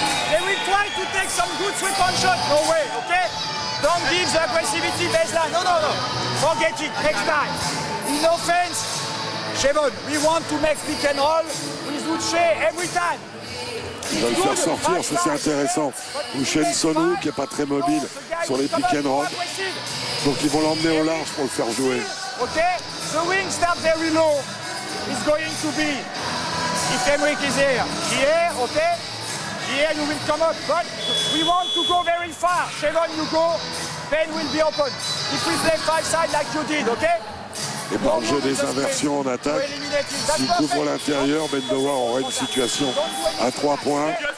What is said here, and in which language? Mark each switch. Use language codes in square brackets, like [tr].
[en] They will try to take some good three-point shot. No way, okay? Don't give the aggressivity baseline. No. Forget it. Next time. In offense, Chevon, we want to make pick and roll with Uche every time. [fr] Il va le faire sortir, ça c'est intéressant. Lucien Sonwoo qui n'est pas très mobile sur les pick and roll. Donc ils vont l'emmener au large pour le faire jouer. [en] Okay? The wing start very low. It's going to be, if Aymeric is here, okay? Here you will come up, but we want to go very far. Chevon, you go, Ben will be open. If we play 5 side like you did, okay? [fr] Et par le jeu des inversions en attaque, s'il couvre l'intérieur, Bendawar aura une situation à 3 points.